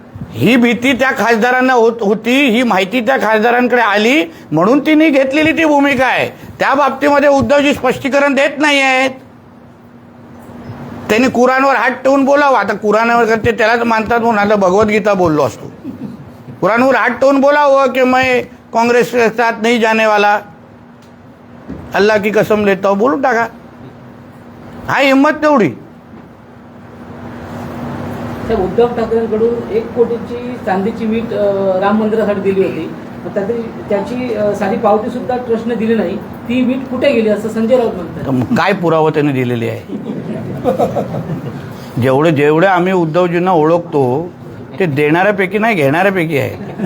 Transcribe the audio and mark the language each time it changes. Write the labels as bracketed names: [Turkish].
[Marathi] ही भीती त्या खासदारांना होती, ही माहिती त्या खासदारांकडे आली, म्हणून तिने घेतलेली ती भूमिका आहे. त्या बाबतीमध्ये उद्धवजी स्पष्टीकरण देत नाही आहेत. त्यांनी कुराणवर हात ठेवून बोलावं. आता कुराणावर करते त्यालाच मानतात म्हणून आता भगवद्गीता बोललो असतो. कुराणवर हात ठेवून बोलावं की [Hindi] मैं काँग्रेस के साथ नहीं जाने वाला, अल्लाह की कसम लेता हूं, [Marathi] बोलून टाका. हा हिंमत तेवढी. त्या उद्धव ठाकरेंकडून 1 कोटीची चांदीची वीट राम मंदिरासाठी दिली होती. त्याची साधी पावती सुद्धा ट्रस्टने दिली नाही. ती वीट कुठे गेली असं संजय राऊत म्हणतात. काय पुरावा त्याने दिलेली आहे? जेवढे आम्ही उद्धवजींना ओळखतो ते देणाऱ्यापैकी नाही, घेणाऱ्यापैकी आहे.